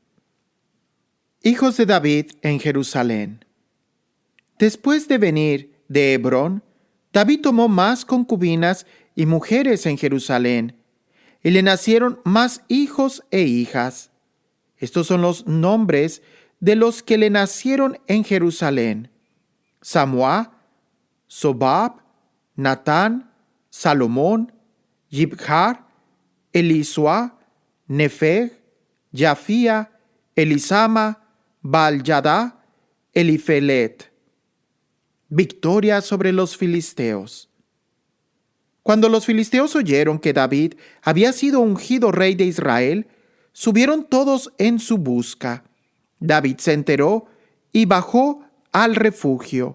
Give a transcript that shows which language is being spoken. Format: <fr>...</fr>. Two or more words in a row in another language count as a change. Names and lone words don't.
<es>Hijos de David en Jerusalén. Después de venir de Hebrón, David tomó más concubinas y mujeres en Jerusalén, y le nacieron más hijos e hijas. Estos son los nombres de los que le nacieron en Jerusalén: Samúa, Sobab, Natán, Salomón, Yibhar, Elisua, Nefeg, Yafía, Elisama, Baal-Yadá, Elifelet. Victoria sobre los filisteos. Cuando los filisteos oyeron que David había sido ungido rey de Israel, subieron todos en su busca. David se enteró y bajó al refugio.</es>